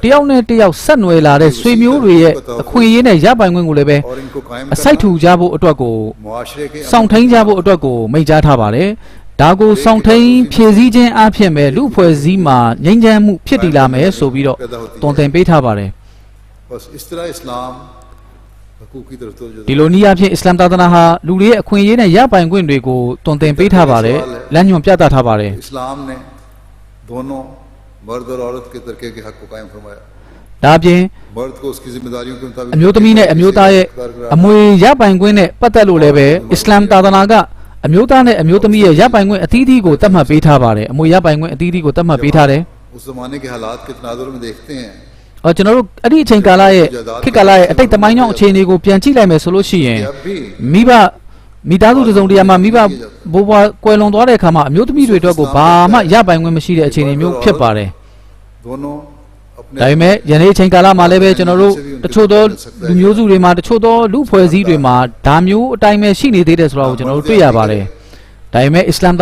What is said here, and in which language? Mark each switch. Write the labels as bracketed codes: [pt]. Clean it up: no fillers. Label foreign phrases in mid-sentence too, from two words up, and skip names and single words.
[my] ယောက်နဲ့တယောက်ဆက်နွယ်လာတဲ့ဆွေမျိုးတွေရဲ့အခွင့်အရေးနဲ့ရပိုင်ခွင့်ကိုလည်းပဲအစိုက်ထူကြဖို့အတွက်ကိုစောင့်ထိန်ကြဖို့အတွက်ကိုမိန့်ကြားထားပါတယ်ဒါကိုစောင့်ထိန်ဖြည့်ဆည်းခြင်းအဖြစ်ပဲလူအဖွဲ့အစည်းမှာငြိမ်းချမ်းမှုဖြစ်တည်လာမယ်ဆိုပြီးတော့တွင်တင်ပေးထားပါတယ်ဒီလိုနည်းအားဖြင့်အစ္စလာမ်သာသနာဟာလူတွေရဲ့အခွင့်အရေးနဲ့ရပိုင်ခွင့်တွေကိုတွင်တင်ပေးထားပါတယ်လမ်းညွှန်ပြသထားပါတယ် [ur] دونوں مرد اور عورت کے ترکے کے حق کو قائم فرمایا [my] ဒါပြင် [ur] مرد کو اس کی ذمہ داریوں کے مطابق [my] အမျိုးသမီးနဲ့အမျိုးသားရဲ့အမွေရပိုင်ခွင့်နဲ့ပတ်သက်လို့လည်းပဲအစ္စလာမ်သာသနာကအမျိုးသားနဲ့အမျိုးသမီးရဲ့ရပိုင်ခွင့်အသီးသီးကိုသတ်မှတ်ပေးထားပါတယ်အမွေရပိုင်ခွင့်အသီးသီးကိုသတ်မှတ်ပေးထားတယ် [ur] اس زمانے کے حالات کے تناظر میں دیکھتے ہیں [my] ကျွန်တော်တို့အဲ့ဒီအချိန်ကာလရဲ့ခေတ်ကာလရဲ့အတိတ်သမိုင်းကြောင်းအခြေအနေကိုပြန်ကြည့်လိုက်မယ်ဆိုလို့ရှိရင်မိသားစုတစုံတရာမှာမိဘဘိုးဘွားကွယ်လွန်သွားတဲ့အခါမှာအမျိုးသမီးတွေအတွက်ကိုဘာမှရပိုင်ခွင့်မရှိတဲ့အခြေအနေမျိုးဖြစ်ပါတယ်ဒါ ပေမဲ့ယနေ့အချိန်ကာလမှာလည်းပဲကျွန်တော်တို့တချို့သောလူမျိုးစုတွေမှာတချို့သောလူဖွဲ့စည်းတွေမှာဒါမျိုးအတိုင်းပဲရှိနေသေးတယ်ဆိုတာကိုကျွန်တော်တို့တွေ့ရပါတယ်ဒါပေမဲ့အစ္စလာမ်သာ